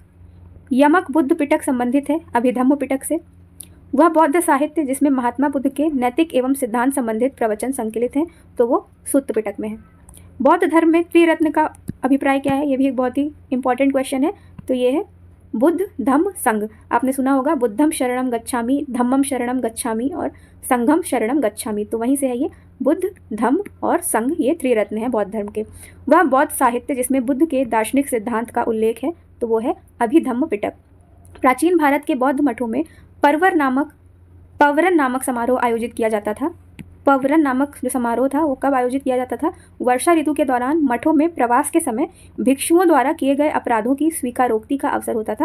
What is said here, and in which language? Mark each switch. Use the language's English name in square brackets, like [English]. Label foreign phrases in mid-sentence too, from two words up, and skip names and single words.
[Hindi] यमक बुद्ध पिटक संबंधित है अभिधम्म पिटक से। वह बौद्ध साहित्य जिसमें महात्मा बुद्ध के नैतिक एवं सिद्धांत संबंधित प्रवचन संकलित हैं, तो वो सुत्त पिटक में है। बौद्ध धर्म में त्रिरत्न का अभिप्राय क्या है, ये भी एक बहुत ही [English] important question [Hindi] है, तो ये है बुद्ध धम्म संघ। आपने सुना होगा [Pali] बुद्धम शरणम गच्छामि, धम्मम शरणम गच्छामि [Hindi] और [Pali] संघम शरणम गच्छामि, [Hindi] तो वहीं से है ये बुद्ध धम्म और संघ, ये त्रिरत्न है बौद्ध धर्म के। वह बौद्ध साहित्य जिसमें बुद्ध के दार्शनिक सिद्धांत का उल्लेख है, तो वो है अभिधम्म पिटक। प्राचीन भारत के बौद्ध मठों में पवरन नामक समारोह आयोजित किया जाता था। पवरन नामक जो समारोह था वो कब आयोजित किया जाता था, वर्षा ऋतु के दौरान मठों में प्रवास के समय भिक्षुओं द्वारा किए गए अपराधों की स्वीकारोक्ति का अवसर होता था।